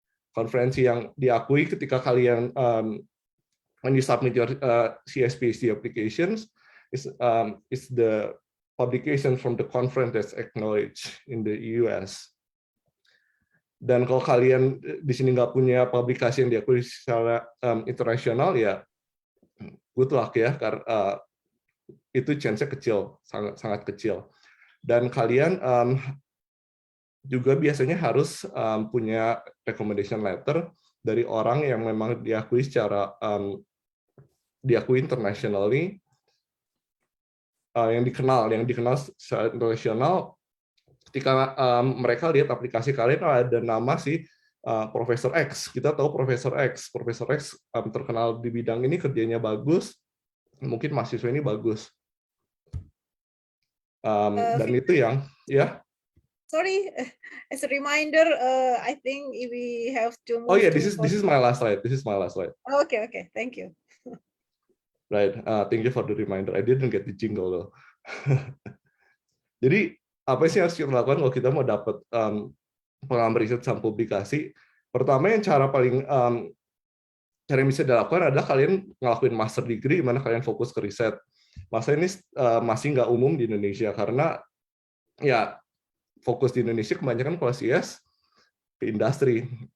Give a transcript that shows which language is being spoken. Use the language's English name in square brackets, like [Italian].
[Indonesian] Konferensi yang diakui ketika kalian [English] when you submit your CS/PhD applications is the publication from the conference that's acknowledged in the US. [Indonesian] Dan kalau kalian di sini nggak punya publikasi yang diakui secara internasional, ya [English] good luck [Indonesian] ya, karena itu chance-nya kecil, sangat kecil. Dan kalian juga biasanya harus punya recommendation letter dari orang yang memang diakui secara diakui internationally, yang dikenal secara internasional. Ketika mereka lihat aplikasi kalian ada nama si Profesor X, kita tahu Profesor X terkenal di bidang ini, kerjanya bagus, mungkin mahasiswa ini bagus. Dan itu yang ya. [English] Sorry, as a reminder, I think we have to move. Oh yeah, this is my last slide. Okay, thank you. Right, thank you for the reminder. I didn't get the jingle though. [Indonesian] Jadi apa sih yang harus kita lakukan kalau kita mau dapat pengalaman riset sama publikasi? Pertama, yang cara yang bisa dilakukan adalah kalian ngelakuin master degree, di mana kalian fokus ke riset. Masa ini masih nggak umum di Indonesia karena ya fokus di Indonesia kebanyakan kalau CS ke industri.